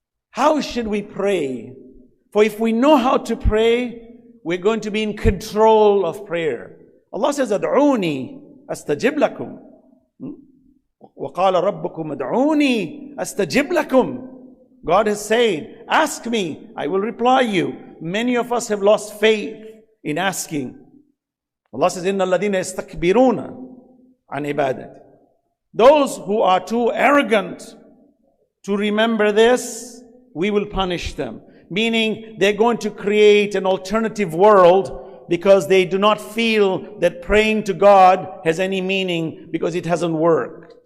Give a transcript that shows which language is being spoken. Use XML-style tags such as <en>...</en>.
<en>How should we pray? For if we know how to pray, we're going to be in control of prayer. Allah says,</en> <ar>Ad'uni astajib lakum. وَقَالَ رَبُّكُمْ أَدْعُونِي أَسْتَجِبْ لَكُمْ.</ar> <en>God has said, ask me, I will reply you. Many of us have lost faith in asking. Allah says,</en> <ar>إِنَّ الَّذِينَ يَسْتَكْبِرُونَ عَنْ عِبَادَتِ.</ar> <en>Those who are too arrogant to remember this, we will punish them. Meaning they're going to create an alternative world because they do not feel that praying to God has any meaning because it hasn't worked.</en>